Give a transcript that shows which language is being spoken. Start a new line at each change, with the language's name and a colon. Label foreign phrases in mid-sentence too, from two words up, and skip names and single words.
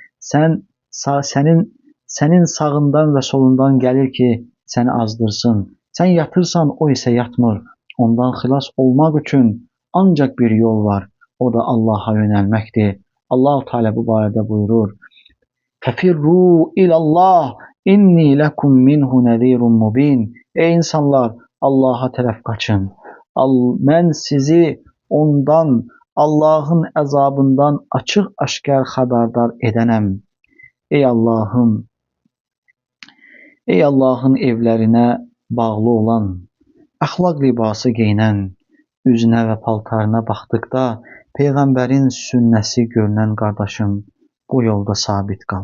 Turkish: Senin sağından ve solundan gelir ki seni azdırsın. Sen yatırsan o ise yatmır. Ondan xilas olmak için ancak bir yol var. O da Allah'a yönelmektir. Allah-u Teala
Azerbaijani: bu barədə buyurur.
Arabic: ففروا إلى الله إني لكم منه نذير مبين.
Azerbaijani: Ey insanlar, Allah'a tərəf qaçın. Mən sizi ondan, Allah'ın əzabından açıq-aşkar xəbərdar edənəm. Ey Allah'ın
Turkish: evlerine bağlı olan,
Azerbaijani: əxlaq libası giyinən, üzünə və paltarına baxdıqda Peyğəmbərin sünnəsi görünən qardaşım, bu yolda sabit qal.